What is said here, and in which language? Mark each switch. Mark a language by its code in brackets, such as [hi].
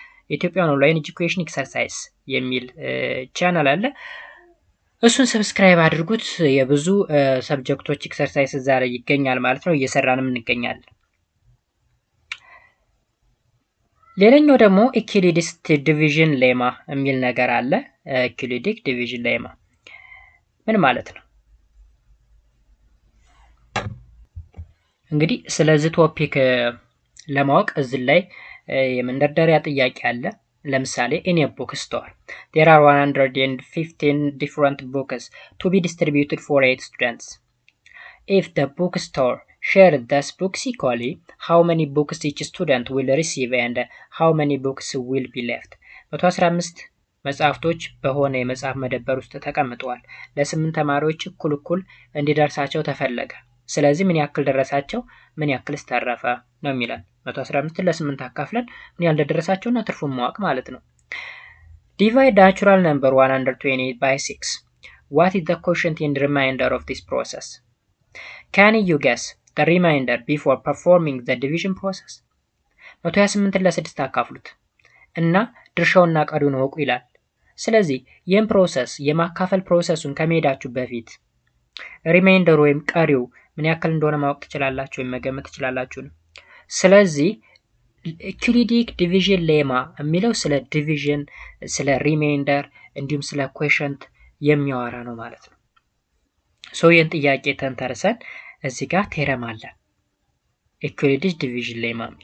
[am] ኢትዮጵያን ኦንላይን ኤጁኬሽን ኤክሰርሳይዝ የሚል ቻናል አለ። እሱን ሰብስክራይብ አድርጉት። የብዙ ሰብጀክቶች ኤክሰርሳይዝ እዛ ላይ ይገኛል ማለት ነው። እየሰራንም እንገኛለን። ሌላኛው ደግሞ ኢኩሊዲክ ዲቪዥን ሌማ የሚል ነገር አለ። ኢኩሊዲክ ዲቪዥን ሌማ ምን ማለት ነው? እንግዲህ ስለዚህ ቶፒክ ለማወቅ እዚህ ላይ የመንደርደሪያ ጥያቄ አለ። ለምሳሌ [en] in a bookstore there are 115 different books to be distributed for 8 students. If the bookstore shared those books equally, how many books each student will receive and how many books will be left? [am] 115 መጽሐፍቶች በሆነ የመጽሐፍ መደብር ውስጥ ተቀምጠዋል። ለ8 ተማሪዎች እኩል እንዲደርሳቸው ተፈለገ። ስለዚህ ምን ያክል ደረሳቸው፣ ምን ያክል ተረፈ ነው የሚላል። 115 ለ8 አካፍለን ምን ያህል እንደደረሳቸውና ትርፉን ማወቅ ማለት ነው። [en] Divide natural number 128 by 6. What is the quotient and remainder of this process? Can you guess the remainder before performing the division process? [am] 128 ለ6 አካፍሉት እና ድርሻውና ቀሪውን ወቁ ይላል። ስለዚህ ይህን ፕሮሰስ የማካፈል ፕሮሰሱን ከመሄዳችሁ በፊት ሪማይንደር ወይም ቀሪው ምን ያክል እንደሆነ ማወቅ ትችላላችሁ ወይም መገመት ትችላላችሁ ነው። ስለዚህ ኢኩሊዲክ ዲቪዥን ሌማ የሚለው ስለ ዲቪዥን፣ ስለ ሪማይንደር እንዲሁም ስለ ኮሸንት የሚያወራ ነው ማለት ነው። ይህን ጥያቄ ተንተርሰን እዚህ ጋር ቴረም አለ። ኢኩሊዲክ ዲቪዥን ሌማ